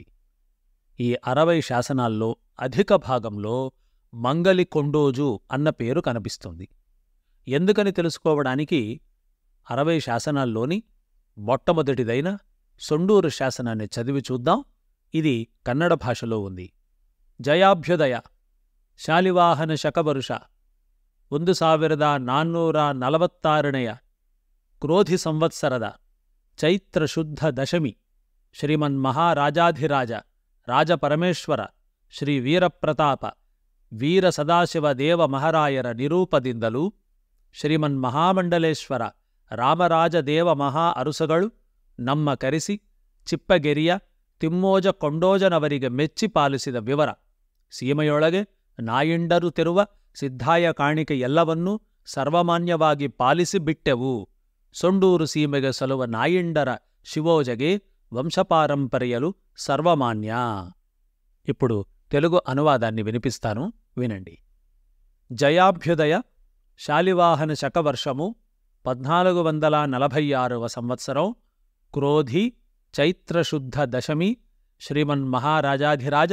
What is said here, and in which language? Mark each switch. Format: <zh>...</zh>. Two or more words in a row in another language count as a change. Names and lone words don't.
<te>ఈ 60 శాసనాల్లో అధిక భాగంలో మంగలి కొండోజు అన్న పేరు కనిపిస్తుంది. ఎందుకని తెలుసుకోవడానికి 60 శాసనాల్లోని మొట్టమొదటిదైన సొండూరు శాసనాన్ని చదివి చూద్దాం. ఇది కన్నడ భాషలో ఉంది.</te> <kn>జయాభ్యుదయ ಶಾಲಿವಾಹನ ಶಕವರುಷ 1446 ಕ್ರೋಧಿ ಸಂವತ್ಸರದ ಚೈತ್ರ ಶುದ್ಧ ದಶಮಿ ಶ್ರೀಮನ್ಮಹಾರಾಜಾಧಿರಾಜ ರಾಜಪರಮೇಶ್ವರ ಶ್ರೀ ವೀರಪ್ರತಾಪ ವೀರ ಸದಾಶಿವ ದೇವ ಮಹಾರಾಯರ ನಿರೂಪದಿಂದಲೂ ಶ್ರೀಮನ್ಮಹಾಮಂಡಲೇಶ್ವರ ರಾಮರಾಜ ದೇವ ಮಹಾ ಅರುಸಗಳು ನಮ್ಮ ಕರೆಸಿ ಚಿಪ್ಪಗೆರಿಯ ತಿಮ್ಮೋಜ ಕೊಂಡೋಜನವರಿಗೆ ಮೆಚ್ಚಿ ಪಾಲಿಸಿದ ವಿವರ ಸೀಮೆಯೊಳಗೆ ನಾಯಿಂಡರು ತೆರುವ ಸಿದ್ಧಾಯ ಕಾಣಿಕೆ ಎಲ್ಲವನ್ನೂ ಸರ್ವಮಾನ್ಯವಾಗಿ ಪಾಲಿಸಿ ಬಿಟ್ಟೆವು. ಸೊಂಡೂರು ಸೀಮೆಗೆ ಸಲುವ ನಾಯಿಂಡರ ಶಿವೋಜಗೆ ವಂಶಪಾರಂಪರ್ಯಲು ಸರ್ವಮಾನ್ಯ.</kn> <te>ఇప్పుడు తెలుగు అనువాదాన్ని వినిపిస్తాను, వినండి. జయాభ్యుదయ శాలివాహన శకవర్షము 1446వ సంవత్సరం క్రోధి చైత్రశుద్ధ దశమి శ్రీమన్మహారాజాధిరాజ</te>